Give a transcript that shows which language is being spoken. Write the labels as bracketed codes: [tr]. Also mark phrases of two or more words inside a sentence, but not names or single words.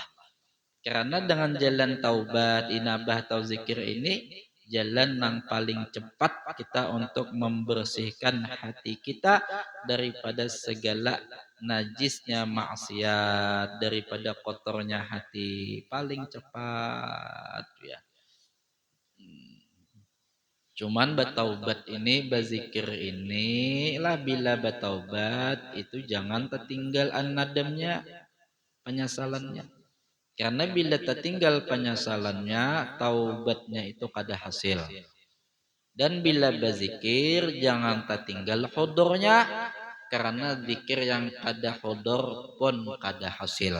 [id] Karena dengan jalan taubat, inabah atau zikir ini jalan yang paling cepat kita untuk membersihkan hati kita daripada segala najisnya maksiat, daripada kotornya hati, paling cepat ya. Cuman bertaubat ini, berzikir ini lah, bila bertaubat itu jangan tertinggal an-nadamnya, penyesalannya. Karena bila tertinggal penyesalannya, taubatnya itu kada hasil. Dan bila berzikir jangan tertinggal hudurnya, karena zikir yang kada hudur pun kada hasil.